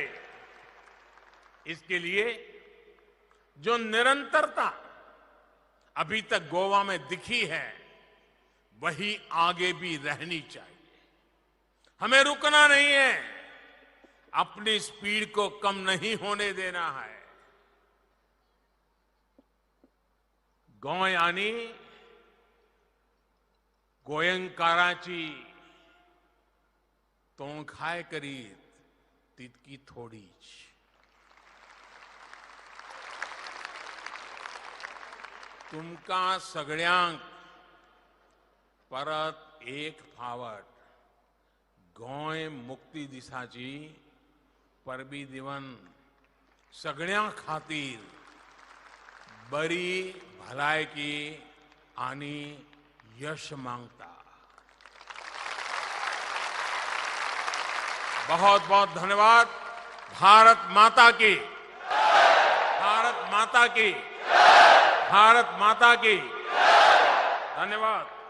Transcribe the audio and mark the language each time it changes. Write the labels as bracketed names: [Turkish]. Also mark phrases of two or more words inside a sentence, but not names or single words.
[Hindi] इसके लिए जो निरंतरता अभी तक गोवा में दिखी है, वही आगे भी रहनी चाहिए। हमें रुकना नहीं है, अपनी स्पीड को कम नहीं होने देना है। [Konkani] गोंयानी गोयंकाराची तोंखाय करीत तितकी थोडीच। तुमका सगळ्यांक परत एक फावट गोंय मुक्ती दिसाची परबी दिवन सगळ्यां खातीर बरी भलायकी आणि यश मांगता। [Hindi] बहुत बहुत धन्यवाद। भारत माता की, भारत माता की, भारत माता की। धन्यवाद।